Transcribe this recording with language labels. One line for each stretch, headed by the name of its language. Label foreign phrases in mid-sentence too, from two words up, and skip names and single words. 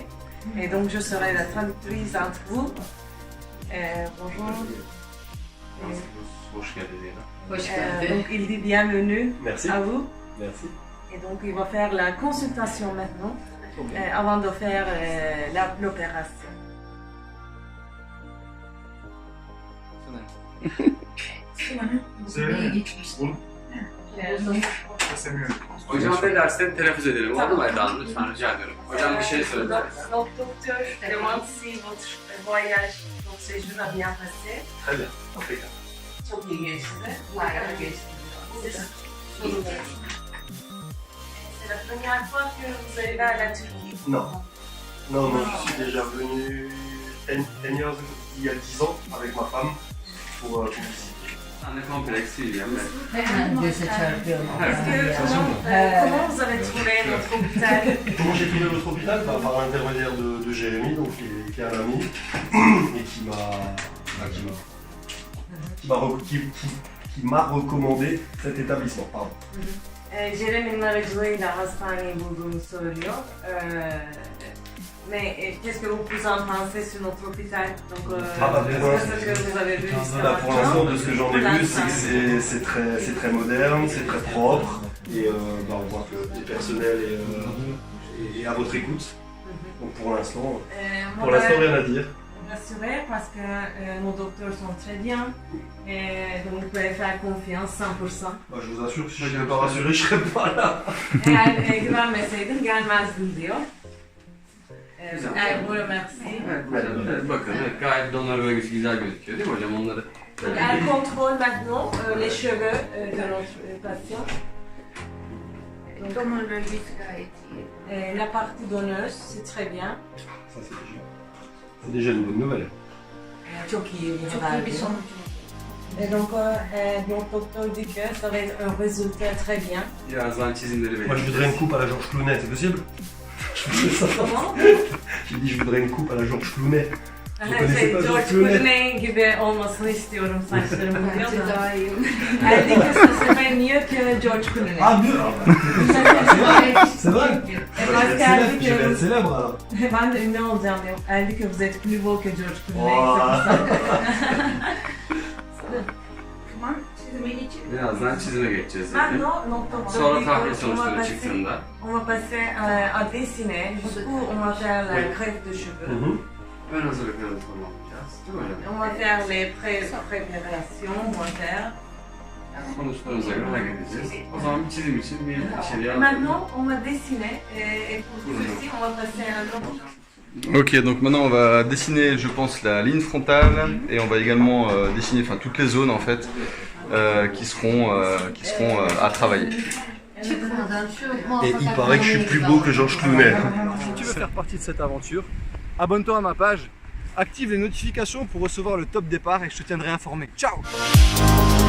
French: Et donc je serai la traductrice entre vous. Bonjour. Donc il dit bienvenue. Merci. À vous. Merci. Et donc il va faire la consultation maintenant, avant de faire l'opération.
Turkish: Hocam dersten telaffuz edelim. Oldu mu Eda Hanım? Lütfen rica ediyorum. Hocam bir şey söyledi.
French: Donc docteur demande si votre voyage, votre séjour a bien passé. Très bien. Impeccable.
Turkish: Çok iyi geçti. Bayağı geçti.
French: C'est la première fois que vous allez à la Turquie? Non. Non, non, je suis déjà venu 10 years, il y a 10 ans avec ma femme pour visiter.
Turkish: Anne kompleksiydi yani.
French: Comment vous avez trouvé notre hôpital? Comment j'ai trouvé votre hôpital? Par l'intermédiaire de Jérémy, donc, qui est un ami, et qui m'a recommandé cet établissement. Pardon.
Turkish: Jeremy'nin aracılığıyla hastaneyi bulduğunu söylüyor.
French: Mais qu'est-ce que vous en pensez sur notre hôpital? Donc, ce que vous avez vu pour l'instant, de ce que j'en ai vu, c'est très moderne, c'est très propre, et on voit que le personnel est à votre écoute. Donc pour l'instant, rien à dire. Rassuré parce que nos docteurs sont très bien et donc vous pouvez faire confiance 100%. Je vous assure que si je n'étais pas rassuré, je ne serais pas là.
Turkish: Eğer güvenmeseydin gelmezdin diyor. Güzel.
French: Elle vous remercie.
Turkish: Evet, güzel. Bakın, evet, gayet donör bölgesi güzel gözüküyor değil mi hocam? Onları
French: Donc, elle contrôle maintenant les cheveux de notre patient. Donc,
Turkish: Donör bölgesi gayet iyi.
French: la partie donneuse, c'est très bien. Ça, c'est déjà une bonne nouvelle.
Turkish: Çok iyi bir Çok iyi haber bir bu. sonuç.
French: Et donc, notre docteur dit que ça va être un résultat très bien.
Turkish: birazdan çizimleri
French: Moi, je
Turkish: vereceğiz.
French: voudrais une coupe à la Georges Clooney, c'est possible? Comment? J'ai dit, je voudrais une coupe à la Georges Clooney.
Turkish: Şey, George Clooney gibi olmasını istiyorum saçlarımın diyor Bence da. daha iyi.
French: Elle dit que ça serait mieux que George Clooney. Ah, mieux! C'est vrai? Et parce qu'elle dit Je vais être que célèbre alors.
Turkish: ben de ünlü olacağım diyor.
French: Elle dit que vous êtes plus beau que George Clooney. Wow.
Turkish: Tamam, çizime geçelim. Birazdan çizime geçeceğiz. Yani.
French: Maintenant, notre docteur
Turkish: Sonra
French: dit
Turkish: tahlil
French: qu'on va
Turkish: sonuçları
French: passer,
Turkish: çıktığında
French: on va passer à dessiner. Du coup, on va faire la greffe de cheveux.
Turkish: ön hazırlık tanımı yapacağız. Değil mi hocam?
French: On va faire les préparations, on va faire.
Turkish: Sonuçlarımıza göre hareket edeceğiz. O zaman bir çizim için bir içeriye
French: Et maintenant, on va dessiner. Et pour ceci, on va passer à un autre. Ok, donc maintenant on va dessiner, je pense, la ligne frontale et on va également dessiner, enfin, toutes les zones en fait qui seront à travailler.
Turkish: Çıkmadan şu
French: Et
Turkish: muvaffak
French: il paraît que je suis plus beau que Georges Clooney. Si tu veux faire partie de cette aventure, abonne-toi à ma page, active les notifications pour recevoir le top départ et je te tiendrai informé. Ciao!